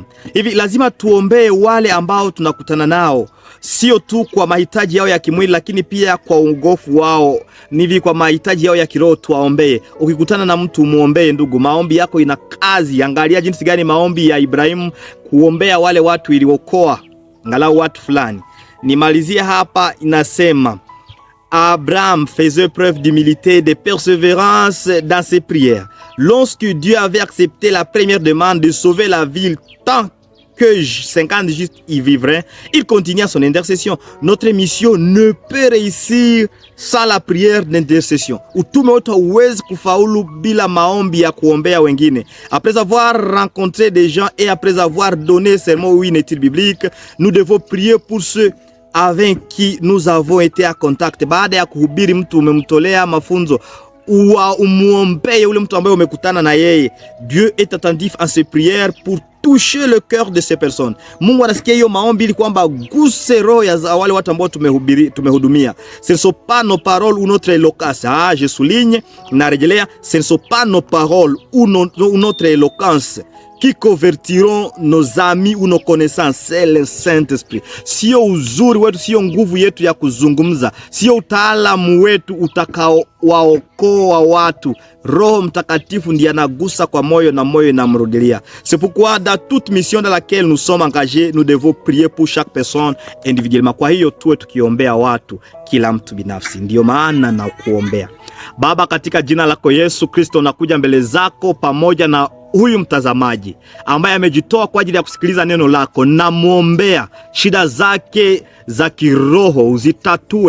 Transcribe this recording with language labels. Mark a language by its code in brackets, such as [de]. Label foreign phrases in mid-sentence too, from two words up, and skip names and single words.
[sw] Hivi lazima tuombee wale ambao tunakutana nao, sio tu kwa mahitaji yao ya kimwili, lakini pia kwa uongofu wao. Nivi kwa mahitaji yao ya kiroho tuwaombee. Ukikutana na mtu muombee ndugu, maombi yako ina kazi. Angalia jinsi gani maombi ya Ibrahimu kuombea wale watu iliokoa angalau watu fulani. Nimalizie hapa, inasema [fr] Abraham faisait preuve d'humilité et de persévérance dans ses prières. Lorsque Dieu avait accepté la première demande de sauver la ville tant que 50 justes y vivraient, il continua son intercession. Notre mission ne peut réussir sans la prière d'intercession. [sw] Utume wote hauwezi kufaulu bila maombi ya kuombea wengine. [fr] Après avoir rencontré des gens et après avoir donné seulement une étude biblique, nous devons prier pour ceux avec qui nous avons été en contact. [sw] Baada ya kuhubiri mtu umemtolea mafunzo, umuombee ule mtu ambaye umekutana na yeye. [fr] Dieu est attentif en ses prières pour toucher le cœur de ces personnes. [sw] Mungu anasikia hiyo maombi ili kwamba guse roho ya wale watu ambao tumehudumia. [fr] Ce ne sont pas nos paroles ou notre éloquence. Je souligne, narejelea, ce ne sont pas nos paroles ou notre éloquence qui convertiront nos amis ou nos connaissances, c'est le Saint-Esprit. [sw] Sio uzuri wetu, sio nguvu yetu ya kuzungumza, sio utaalamu wetu utakao waokoa watu. Roho Mtakatifu ndiye anagusa kwa moyo na moyo inamrudilia. [fr] C'est pourquoi dans toute mission dans laquelle nous sommes engagés, nous devons prier pour chaque personne individuellement. [sw] Kwa hiyo tuwe tukiombea watu, kila mtu binafsi. Ndio maana na kuombea. Baba, katika jina lako Yesu Kristo, nakuja mbele zako pamoja na huyu mtazamaji ambaye amejitoa kwa ajili ya kusikiliza neno lako. Na muombea shida zake za kiroho uzitatue.